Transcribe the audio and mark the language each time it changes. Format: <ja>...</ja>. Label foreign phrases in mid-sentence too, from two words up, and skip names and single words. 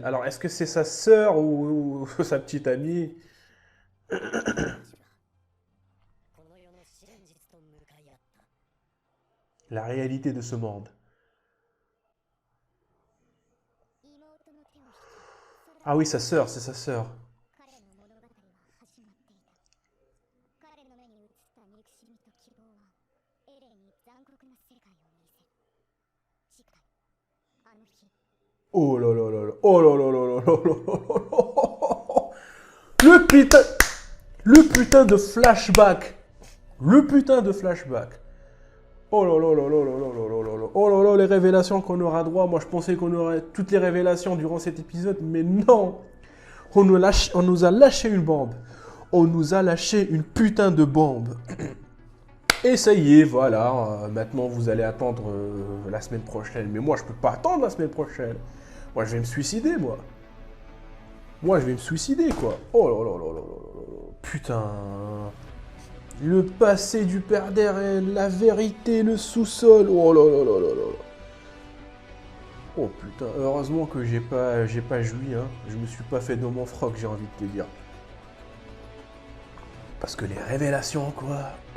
<fr>Alors, est-ce que c'est sa sœur ou sa petite amie? La réalité de ce monde. Ah oui, sa sœur, c'est sa sœur. Oh là là là là. Oh là là là là là là là là. Le putain... Le putain de flashback. Le putain de flashback. Oh là là là là là là là là là. Oh là là, les révélations qu'on aura droit. Moi, je pensais qu'on aurait toutes les révélations durant cet épisode, mais non. On nous a lâché une bombe. On nous a lâché une putain de bombe. Et ça y est, voilà. Maintenant, vous allez attendre la semaine prochaine. Mais moi, je peux pas attendre la semaine prochaine. Moi, je vais me suicider, moi. Moi, je vais me suicider, quoi. Oh là là là là là là là. Putain. Le passé du père d'Eren, la vérité, le sous-sol. Oh là là là là là. Oh putain, heureusement que j'ai pas joui, hein. Je me suis pas fait dans mon froc, j'ai envie de te dire. Parce que les révélations, quoi.</fr>